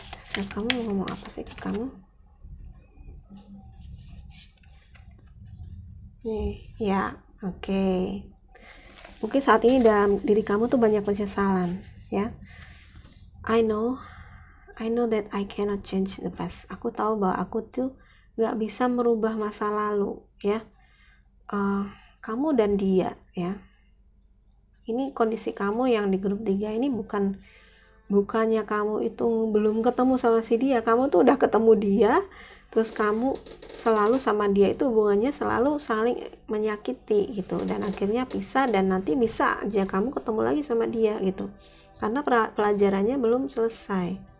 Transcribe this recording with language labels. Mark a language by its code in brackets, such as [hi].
[id] Self kamu mau ngomong apa sih ke kamu? Ya, oke. Mungkin saat ini dalam diri kamu tuh banyak penyesalan, ya. [en] I know that I cannot change the past. [id] Aku tahu bahwa aku tuh gak bisa merubah masa lalu, ya. Kamu dan dia, ya. Ini kondisi kamu yang di grup 3 ini bukannya kamu itu belum ketemu sama si dia, kamu tuh udah ketemu dia, terus kamu selalu sama dia itu hubungannya selalu saling menyakiti gitu, dan akhirnya pisah, dan nanti bisa aja kamu ketemu lagi sama dia gitu, karena pelajarannya belum selesai.